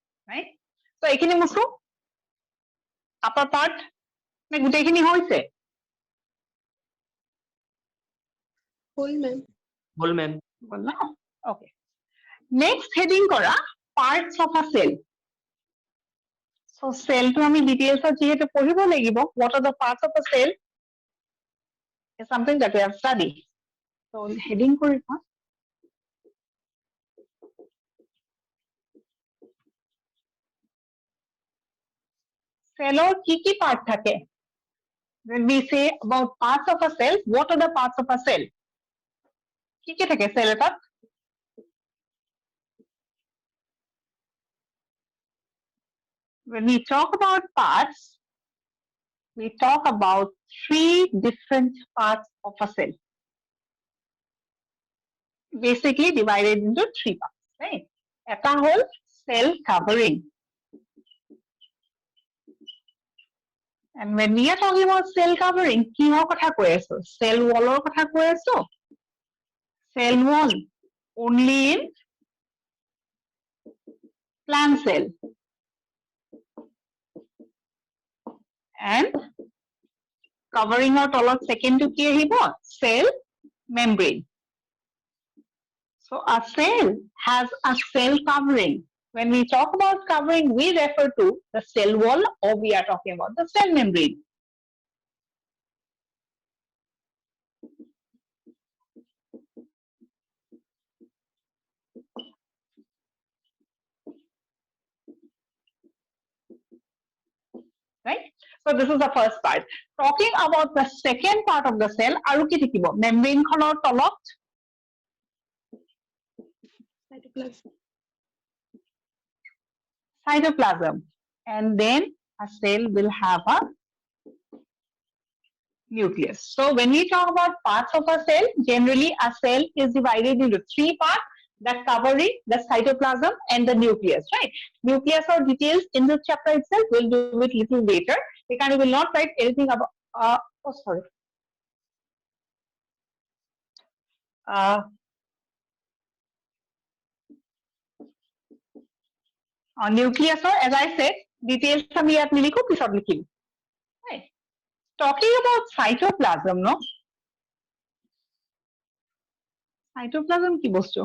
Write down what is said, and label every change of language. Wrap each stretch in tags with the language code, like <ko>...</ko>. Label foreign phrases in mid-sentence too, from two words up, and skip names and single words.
<en>right? So</en> <as>এইখিনি মুছো</as> <en>upper part</en> <as>নে গোটেইখিনি হৈছে?</as> <en>Full, ma'am. Whole ma'am.</en> <as>বল না? Okay.</as> <en>Next heading কৰা parts of a cell.</en> <as>So cell to আমি details যিহেতু পঢ়িব লাগিব,</as> <en>what are the parts of a cell is something that we have studied.</en> <as>So heading কৰি থওঁ। Cellৰ কি part থাকে?</as> <en>When we say about parts of a cell, what are the parts of a cell?</en> <as>কি থাকে cell এটাত?</as> <en>When we talk about parts, we talk about 3 different parts of a cell. Basically divided into 3 parts, right?</en> <as>এটা হ'ল</as> <en>cell covering. And when we are talking about cell covering,</en> <as>কিহৰ কথা কৈ আছো?</as> <en>Cell wall</en> <as>ৰ কথা কৈ আছো?</as> <en>Cell wall only in plant cell. And covering</en> <as>or তলত second to কি আহিব?</as> <en>Cell membrane. So a cell has a cell covering. When we talk about covering, we refer to the cell wall or we are talking about the cell membrane. Right? So this is the first part. Talking about the second part of the cell,</en> <as>আৰু কি থাকিব? Membrane খনৰ তলত</as> <en>Cytoplasm. cytoplasm. And then a cell will have a nucleus. So when we talk about parts of a cell, generally a cell is divided into 3 parts: the covering, the cytoplasm, and the nucleus, right? Nucleus or details in this chapter itself, we'll do it little later. We will not write anything about, oh sorry.</en> <as>Nucleus or</as> <en>as I said,</en> <as>details আমি ইয়াত নিলিখো, পিছত লিখিম।</as> <en>Right? Talking about cytoplasm, no?</en> <as>Cytoplasm কি বস্তু?</as>